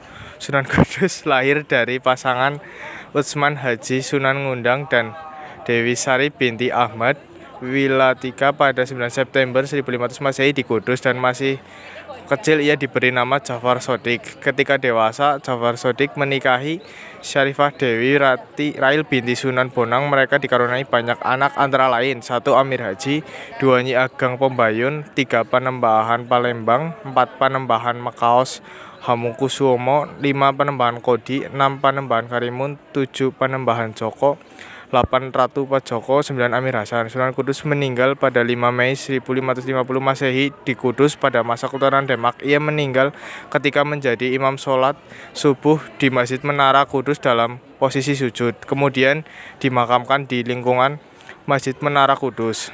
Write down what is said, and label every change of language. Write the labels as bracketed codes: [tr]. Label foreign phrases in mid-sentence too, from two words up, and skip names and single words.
[id] Sunan Kudus lahir dari pasangan Utsman Haji Sunan Ngundang dan Dewi Sari binti Ahmad Wilatika pada 9 September 1500 Masehi di Kudus, dan masih kecil ia diberi nama Jafar Shodiq. Ketika dewasa, Jafar Shodiq menikahi Syarifah Dewi Rail binti Sunan Bonang. Mereka dikaruniai banyak anak, antara lain 1 Amir Haji, 2 Nyi Ageng Pombayun, 3 Panembahan Palembang, 4 Panembahan Makaos Hamengkusuwomo, 5 Panembahan Kodi, 6 Panembahan Karimun, 7 Panembahan Joko, 8 Ratu Pajoko, 9 Amir Hasan. Sunan Kudus meninggal pada 5 Mei 1550 Masehi di Kudus pada masa Kesultanan Demak. Ia meninggal ketika menjadi imam sholat subuh di Masjid Menara Kudus dalam posisi sujud. Kemudian dimakamkan di lingkungan Masjid Menara Kudus.